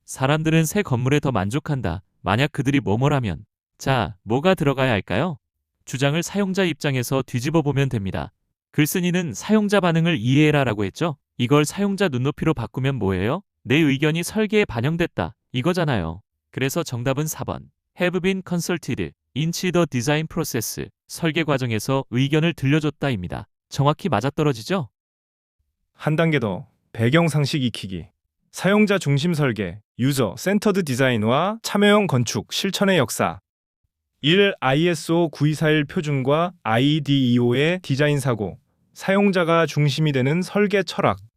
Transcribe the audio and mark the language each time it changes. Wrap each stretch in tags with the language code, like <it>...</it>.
<ko>사람들은 새 건물에 더 만족한다. 만약 그들이 뭐뭐라면. 자, 뭐가 들어가야 할까요? 주장을 사용자 입장에서 뒤집어 보면 됩니다. 글쓴이는 사용자 반응을 이해해라 라고 했죠? 이걸 사용자 눈높이로 바꾸면 뭐예요? 내 의견이 설계에 반영됐다. 이거잖아요. 그래서 정답은 4번.</ko> <en>Have been consulted in the design process.</en> <ko>설계 과정에서 의견을 들려줬다입니다. 정확히 맞아떨어지죠? 한 단계 더 배경 상식 익히기. 사용자 중심 설계, 유저 센터드 디자인과 참여형 건축, 실천의 역사. 1. ISO 9241 표준과 IDEO의 디자인 사고, 사용자가 중심이 되는 설계 철학.</ko>